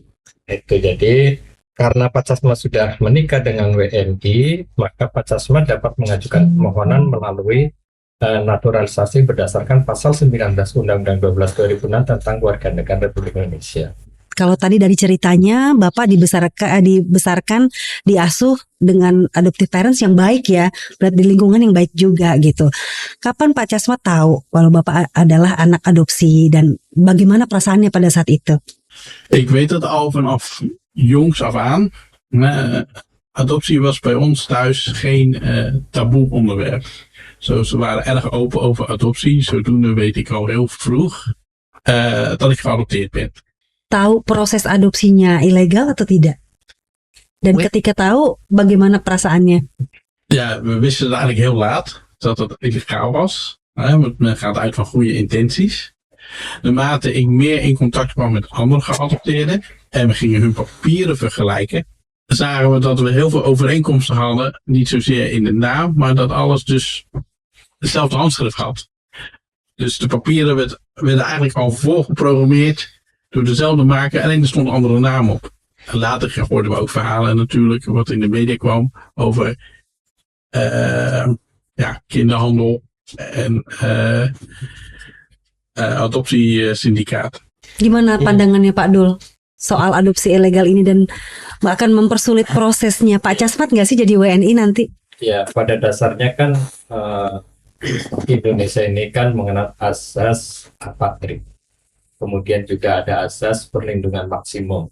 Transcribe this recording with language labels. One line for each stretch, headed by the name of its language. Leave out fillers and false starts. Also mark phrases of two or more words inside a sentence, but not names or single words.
Indonesian: Itu jadi karena Pak Camat sudah menikah dengan WNI, maka Pak Camat dapat mengajukan permohonan melalui naturalisasi berdasarkan pasal 19 Undang-Undang 12 2006 tentang Kewarganegaraan Republik Indonesia. Kalau tadi dari ceritanya Bapak dibesarkan diasuh dengan
English: adoptive parents
Indonesian: yang baik ya, berarti di lingkungan yang baik juga gitu. Kapan Pak Camat tahu kalau Bapak adalah anak adopsi dan bagaimana perasaannya pada saat itu?
Dutch: Ik weet dat al vanaf jongs af aan. Adoptie was bij ons thuis geen taboe onderwerp. Ze waren erg open over adoptie. Zodoende weet ik al heel vroeg dat ik geadopteerd ben.
Indonesian: Tahu proses adopsinya ilegal atau tidak? Dan ketika tahu, bagaimana perasaannya?
Dutch: Ja, we wisten het eigenlijk heel laat dat het illegaal was. Want men gaat uit van goede intenties. Naarmate ik meer in contact kwam met andere geadopteerden en we gingen hun papieren vergelijken, zagen we dat we heel veel overeenkomsten hadden. Niet zozeer in de naam, maar dat alles dus dezelfde handschrift had. Dus de papieren werden eigenlijk al voorgeprogrammeerd door dezelfde maker, alleen er stond een andere naam op. En later hoorden we ook verhalen natuurlijk, wat in de media kwam, over kinderhandel en adoptiesyndicaat.
Indonesian: Gimana pandangannya Pak Dul soal adopsi ilegal ini dan akan mempersulit prosesnya Pak Casmat nggak sih jadi WNI nanti? Ya, pada dasarnya kan Indonesia ini kan mengenal asas apatrid. Kemudian juga ada asas perlindungan maksimum.